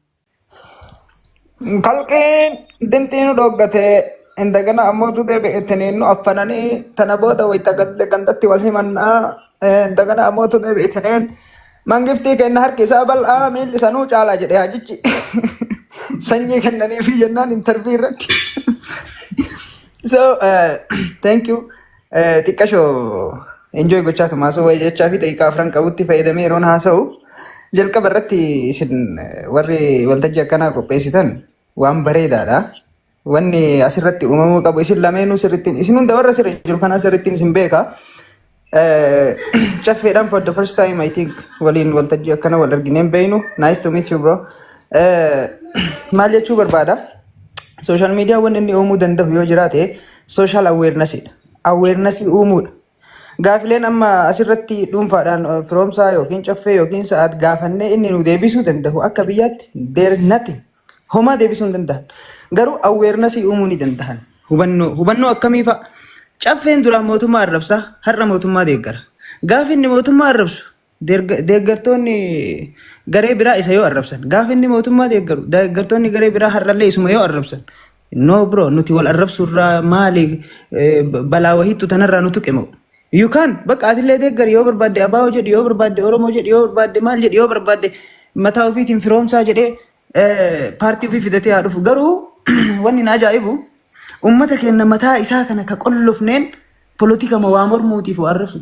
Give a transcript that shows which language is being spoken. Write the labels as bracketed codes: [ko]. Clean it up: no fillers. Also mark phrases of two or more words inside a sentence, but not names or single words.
[om] Kalqeen dimxiinu dhoggate indagana ammoo deebi'etanii affananii tana booda wayita gandatti wal himannaa indagana ammoo deebi'etanii mangiftii kenna harki isaa bal'aa miilli sanuu caalaa jedhee hajichi sanyii kennanii fi jennaan interview irratti. [en] So thank you. [om] Xiqqashoo enjoy gochaa tumaasoo wayii jechaa fi daqiiqaa 4 qabutti fayyadamee yeroon haasa'u jalqaba irratti isin warri waltajjii akkanaa qopheessitan waan bareedaadha. Wanni asirratti uumamuu qabu isin lameenuu sirriitti isin hunda warra sirri jiru kana sirriitti isin beeka. Caffeedhaan [en] for the first time I think [om] waliin waltajjii akkana wal argineen beeynu. [en] Nice to meet you bro. [om] Maal jechuu barbaada? [en] Social media [om] wanni inni uumuu danda'u yoo jiraate [en] social awareness [om] dha. Awareness uumuudha. Gaafileen amma asirratti dhuunfaadhaan firoomsaa yookiin caffee yookiin sa'aat gaafannee inni nu deebisuu danda'u akka biyyaatti [en] there is nothing. [om] Homaa deebisuu hin danda'an. Garuu awareness uumuu ni danda'an. Hubannoo akkamii fa'a? Caffeen duraan mootummaa arrabsa, har'a mootummaa deeggara. Gaafi inni mootummaa arrabsu, deeggartoonni garee biraa isa yoo arrabsan. Gaafi inni mootummaa deeggaru, deeggartoonni garee biraa har'allee isuma yoo arrabsan. [en] No bro, [om] nuti wal arrabsurraa maali balaa wahiitu tanarraa nutu qimu. [en] You can [om] bakka atillee deeggari yoo barbaadde Abaa jedhi yoo barbaadde Oromoo jedhi yoo barbaadde maal jedhi yoo barbaadde mataa ofiitiin firoomsaa jedhee paartii ofii fidatee haa dhufu. Garuu wanni na ajaa'ibu ummata keenya mataa isaa kana ka qollofneen politika waa mormuutiif arrabsuti.